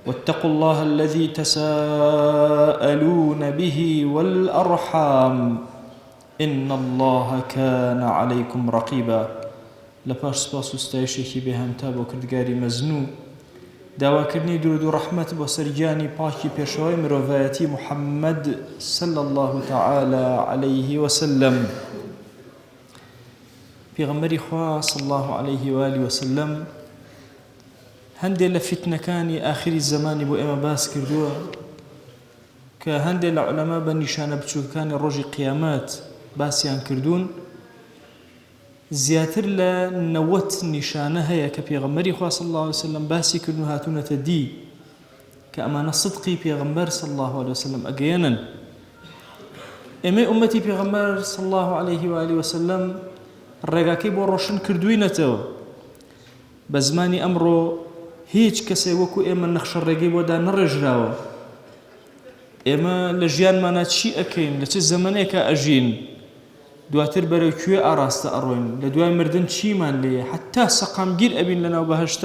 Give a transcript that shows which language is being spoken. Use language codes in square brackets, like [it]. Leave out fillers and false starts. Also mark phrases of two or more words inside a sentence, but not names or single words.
[ar] واتقوا الله الذي تساءلون به والأرحام إن الله كان عليكم رقيبا. [ckb] لپاش سپاس و ستایشێکی بێهەمتا بۆ کردگاری مەزنوو، داواکردنی درود و ڕەحمەت بۆ سەرگیانی پاکی پێشەوەی مرۆڤایەتی محەممەد [ar] صلى الله تعالى عليه وسلم. [ckb] پێغەمبەری خوا [ar] صلى الله عليه وآله وسلم [ckb] هەندێک لە فتنەکانی ئاخری زمانی بۆ ئێمە باس کردووە کە هەندێک لە عولەما بە نیشانە بچووکەکانی ڕۆژی قیامەت باسییان کردوون. زیاتر لە 90 نیشانە هەیە کە پێغەمبەری خوا [ar] صلی الله علیه وسلم [ckb] باسی کردن و هاتوونەتە دی کە ئەمانە صدقی پێغەمبەر [ar] صلی الله علیه وسلم [ckb] ئەگەیەنن. ئێمە ئومەتی پێغەمبەر [ar] صلی الله عليه وآله وسلم [ckb] ڕێگاکەی بۆ ڕۆشن کردووینەتەوە. بە زمانی ئەمڕۆ هیچ کەسێ وەکو ئێمە نەخشە ڕێگەی بۆدا نەڕێژراوە. ئێمە لە ژیانمانە چی ئەکەین، لە چ زەمانێکە ئەژین، دواتر بەرەو کوێ ئاراستە ئەڕۆین، لە دوای مردن چیمان لێیە، حتا سەقامگیر ئەبین لەناو بەهەشتا.